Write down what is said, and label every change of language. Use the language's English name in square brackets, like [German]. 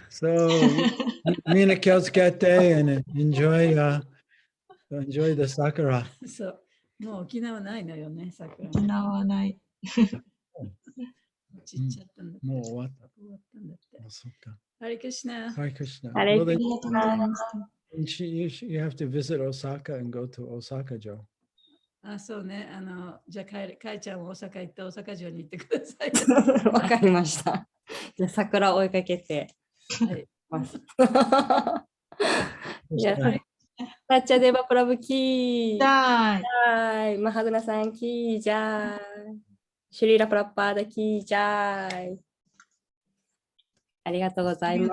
[English] So, [Japanese] みんな気をつけて [English] and enjoy the sakura. [Japanese] そう。もう沖縄ないのよね、桜。沖縄はない。ちっちゃったんだって。もう終わった。終わったんだって。あ、そっか。ハリクシナ。ハリクシナ。あり [English] Well, [Japanese] が [English] then [Japanese] とうございました。 [English] you have to visit Osaka and go to Osaka, Joe. [Japanese] あ、そうね。じゃあ、かいちゃんは大阪行って大阪城に行ってください。わかりました。じゃあ桜を追いかけてます。いや、タッチャデバプラブキー。はい。マハグナさんキージャーイ。シュリーラプラッパーダキージャーイ。ありがとうございました。